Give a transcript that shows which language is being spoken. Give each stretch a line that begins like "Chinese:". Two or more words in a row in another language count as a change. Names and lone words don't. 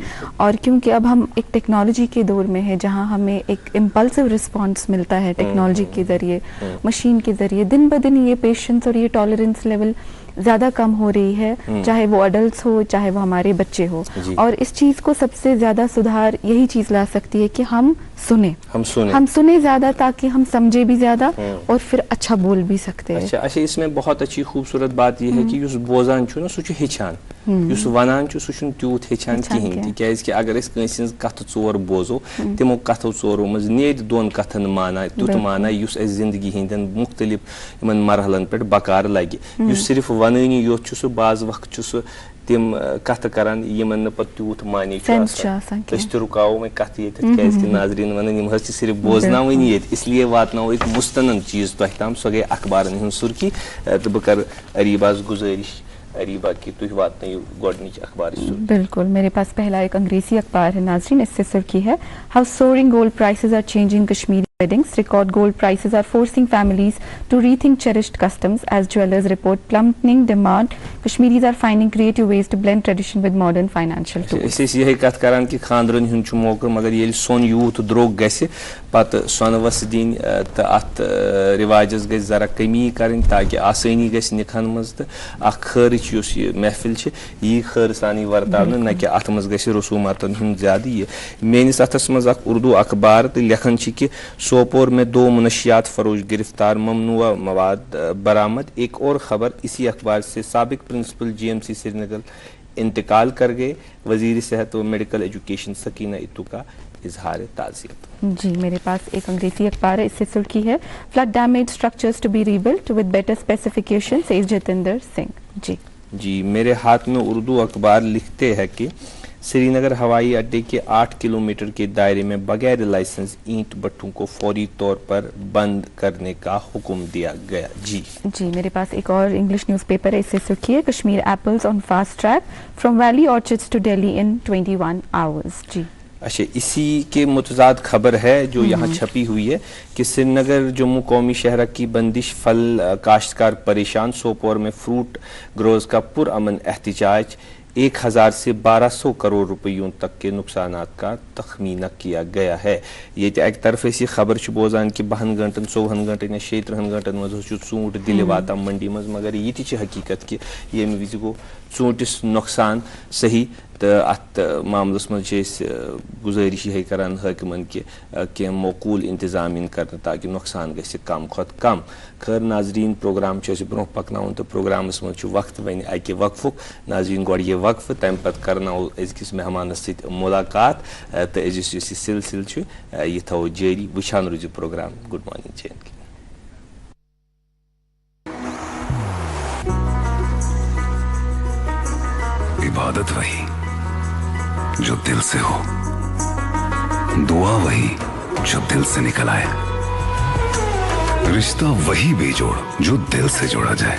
Urdu: اور کیونکہ اب ہم ایک ٹیکنالوجی کے دور میں ہے جہاں ہمیں ایک
English: impulsive response
Urdu: ملتا ہے ٹیکنالوجی کے ذریعے, مشین کے ذریعے, دن بدن یہ پیشنس اور یہ
English: tolerance level
Urdu: زیادہ کم ہو رہی ہے, چاہے وہ اڈلٹس ہو چاہے وہ ہمارے بچے ہو. اور اس چیز کو سب سے زیادہ سدھار یہی چیز لا سکتی ہے کہ ہم سنیں زیادہ تاکہ ہم سمجھے بھی زیادہ اور پھر اچھا بول بھی سکتے ہیں. اچھا اس میں بہت اچھی خوبصورت بات یہ ہے کہ
Kashmiri: یس بوزان چھُ نا سُہ چھُ ہیٚچھان, یس ونان چھُ سُہ چھُنہٕ تیوٗت ہیٚچھان کِہیٖنۍ تِکیازِ اگر أسۍ کٲنٛسہِ ہٕنٛز کتھٕ ژور بوزو تِمو کتھو ژورو منٛز نیرِ دۄن کتھن مانا تیُتھ مانا یُس اسہِ زندگی ہٕنٛدٮ۪ن مختلف یِمن مرحلن پٮ۪ٹھ بکار لگہِ. یُس صرف ونٲنی یوت چھُ سُہ بعض وقت چھُ سُہ تِم کتھٕ کران یِمن نہٕ پتہٕ تیوٗت معنے چھُ آسان. أسۍ تہِ رُکاوو وۄنۍ کتھٕ ییٚتٮ۪تھ کیازکہِ ناظریٖن ونان یِم حظ چھِ صرف بوزناوٕنی ییٚتہِ, اس لیے واتناوو أسۍ مستند چیٖز تۄہہِ تام, سۄ گٔے اخبارن ہٕنٛز سُرخی تہٕ بہٕ کرٕ اریٖباہس گُزٲرِش اریٖبا کہ تُہۍ واتنٲیِو گۄڈنِچ اخبارٕچ سُرخی.
Urdu: بالکل, میرے پاس پہلا ایک انگریزی اخبار ہے ناظرین, اس سے سرخی ہے
English: How soaring gold prices are changing Kashmiri weddings. Record gold prices are forcing families to rethink cherished customs as jewelers report plummeting demand. Kashmiris are finding creative ways to blend tradition with modern financial tools.
Kashmiri: أسۍ ٲسۍ یِہے کتھ کران کہ خاندرن ہُنٛد چھُ موقعہٕ مگر ییٚلہِ سۄن یوٗت درٛوگ گژھِ پتہٕ سۄنہٕ وَسہٕ دِنۍ تہٕ اتھ رِواجس گژھِ ذرا کمی کرٕنۍ تاکہِ آسٲنی گژھِ نِکہن منٛز تہٕ اکھ خٲرٕچ یُس یہِ محفل چھِ یی خٲرٕ سانٕے ورتاونہٕ نہ کہِ اتھ منٛز گژھِ رسوٗماتن ہُنٛد زیادٕ یہِ. میٲنِس اتھس منٛز اکھ اردو اخبار تہٕ لیکھان چھِ کہ
Urdu: سوپور میں 2 منشیات فروش گرفتار, ممنوع مواد برآمد. ایک اور خبر اسی اخبار سے, سابق پرنسپل GMC سری نگر انتقال کر گئے, وزیر صحت و
English: Medical Education
Urdu: سکینہ اتو کا اظہار تعزیت. جی میرے پاس ایک انگریزی اخبار ہے, اس سے سرخی ہے
English: Flood damage structures to be rebuilt with better specification, says Jitendra Singh.
Urdu: جی میرے ہاتھ میں اردو اخبار لکھتے ہیں کہ سری نگر ہوائی اڈے کے 8 کلومیٹر کے دائرے میں بغیر لائسنس اینٹ بھٹوں کو فوری طور پر بند کرنے کا حکم دیا گیا. جی میرے پاس ایک اور
English: English newspaper
Urdu: ہے, اس سے سرخی ہے
English: Kashmir apples on fast track from valley orchards to Delhi in 21 hours.
Urdu: جی اچھا اسی کے متضاد خبر ہے جو یہاں چھپی ہوئی ہے کہ سری نگر جموں قومی شاہراہ کی بندش, پھل کاشتکار پریشان, سوپور میں
English: fruit growers
Urdu: کا پرامن احتجاج, 1000 سے 1200 کروڑ روپیوں تک کے نقصانات کا تخمینہ کیا گیا ہے. یہ ایک طرف ایسی خبر
Kashmiri: بوزان کہ 12 گھنٹن 14 گھنٹن یا 36 گھنٹن مز ژوٗنٛٹھ دِلہِ واتان منڈی مز, مگر یہ تہِ چھِ حقیقت کہ ییٚمہِ وِزِ گوٚو ژوٗنٛٹھِس نۄقصان صحیح. تہٕ اتھ معاملس منٛز چھِ أسۍ گُزٲرِش یِہے کران حٲکِمن کہ کینٛہہ موقوٗل انتظام یِن کرنہٕ تاکہ نۄقصان گژھِ کم کھۄتہٕ کم. خٲر ناظریٖن پروگرام چھُ أسۍ برونٛہہ پکناوُن تہٕ پروگرامس منٛز چھُ وقت وۄنۍ اکہِ وقفُک. ناظریٖن گۄڈٕ یہِ وقفہٕ, تمہِ پتہٕ کرناوو أزکِس مہمانس سۭتۍ مُلاقات تہٕ أزِس یُس یہِ سلسلہٕ چھُ یہِ تھاوو جٲری. وٕچھان روٗزِو پروگرام.
English: Good morning J and K.
Urdu: عبادت وہی جو دل سے ہو, دعا وہی جو دل سے نکل آئے, رشتہ وہی بے جوڑ جو دل سے جوڑا جائے.